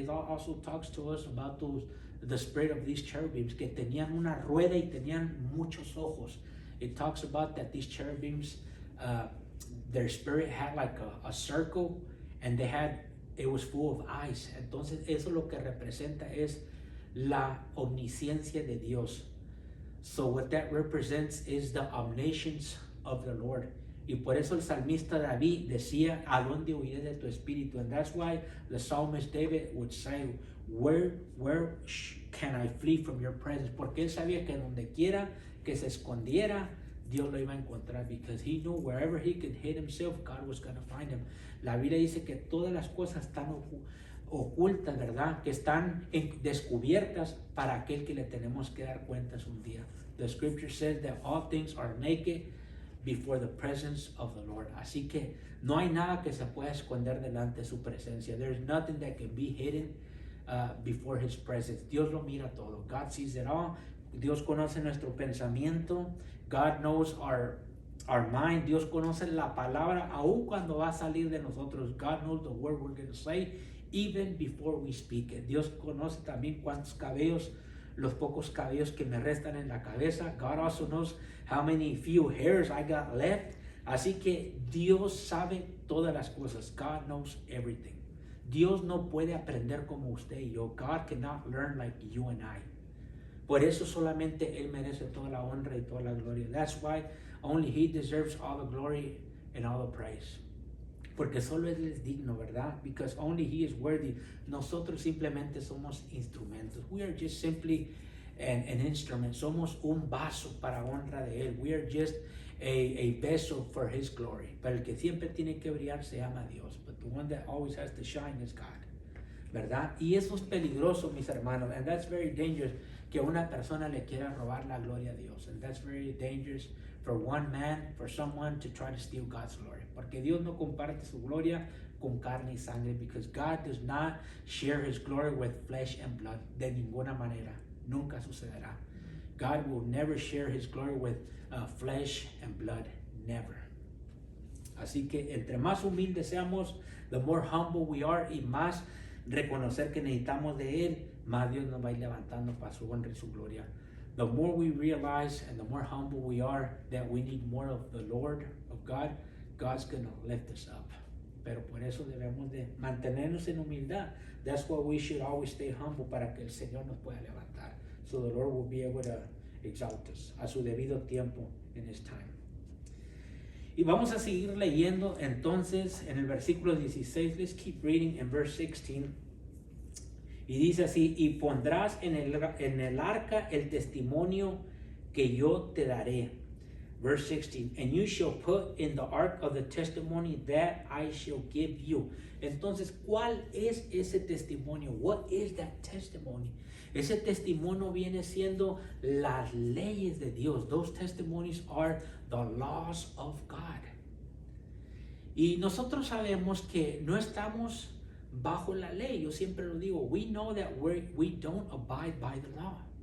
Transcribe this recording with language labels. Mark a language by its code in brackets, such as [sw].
[en] It also talks to us about the spirit of these cherubims, [es] que tenían una rueda y tenían muchos ojos. [en] It talks about that these cherubims, their spirit had like a circle, and it was full of eyes. [es] Entonces eso lo que representa es la omnisciencia de Dios. [en] So what that represents is the omniscience of the Lord. [es] Y por eso el salmista David decía, ¿a dónde huiré de tu espíritu? [en] And that's why the psalmist David would say, where can I flee from your presence? [es] Porque él sabía que donde quiera que se escondiera, Dios lo iba a encontrar, [en] because he knew wherever he could hide himself, God was going to find him. [es] La Biblia dice que todas las cosas están ocultas, ¿verdad? Que están descubiertas para aquel que le tenemos que dar cuentas un día. [en] The scripture says that all things are naked before the presence of the Lord. [es] Así que no hay nada que se pueda esconder delante de su presencia. [en] There's nothing that can be hidden before his presence. [es] Dios lo mira todo. [en] God sees it all. [es] Dios conoce nuestro pensamiento. [en] God knows our mind. [es] Dios conoce la palabra aun cuando va a salir de nosotros. [en] God knows the word we're going to say even before we speak it. [es] Dios conoce también cuántos cabellos, los pocos cabellos que me restan en la cabeza. [en] God also knows how many few hairs I got left. [es] Así que Dios sabe todas las cosas. [en] God knows everything. [es] Dios no puede aprender como usted y yo. [en] God cannot learn like you and I. [es] Por eso solamente Él merece toda la honra y toda la gloria. [en] That's why only He deserves all the glory and all the praise. [es] porque solo Él es digno, ¿verdad? [en] Because only He is worthy. [es] Nosotros simplemente somos instrumentos. [en] We are just simply an instrument. [es] Somos un vaso para honra de Él. [en] We are just a vessel for His glory. [es] Pero el que siempre tiene que brillar se llama Dios. [en] But the one that always has to shine is God, [es] ¿verdad? Y eso es peligroso, mis hermanos. [en] And that's very dangerous, [es] que una persona le quiera robar la gloria a Dios. [en] And that's very dangerous for one man, for someone to try to steal God's glory. [es] Porque Dios no comparte su gloria con carne y sangre. [en] Because God does not share His glory with flesh and blood. [es] De ninguna manera. Nunca sucederá. [en] God will never share His glory with flesh and blood. Never. [es] Así que entre más humildes seamos, [en] the more humble we are, [es] y más reconocer que necesitamos de Él, más Dios nos va a ir levantando para su honra y su gloria. [en] The more we realize and the more humble we are that we need more of the Lord, of God, God's going to lift us up. [es] Pero por eso debemos de mantenernos en humildad. [en] That's why we should always stay humble, [es] para que el Señor nos pueda levantar. [en] So the Lord will be able to exalt us [es] a su debido tiempo [en] in His time. [es] Y vamos a seguir leyendo entonces en el versículo 16. [en] Let's keep reading in verse 16. [es] Y dice así: y pondrás en el arca el testimonio que yo te daré. [en] Verse 16, and you shall put in the ark of the testimony that I shall give you. [es] Entonces, ¿cuál es ese testimonio? [en] What is that testimony? [es] Ese testimonio viene siendo las leyes de Dios. [en] Those testimonies are the laws of God. [es] Y nosotros sabemos que no estamos bajo la ley. Yo siempre lo digo. [en] We know that we don't abide by the law.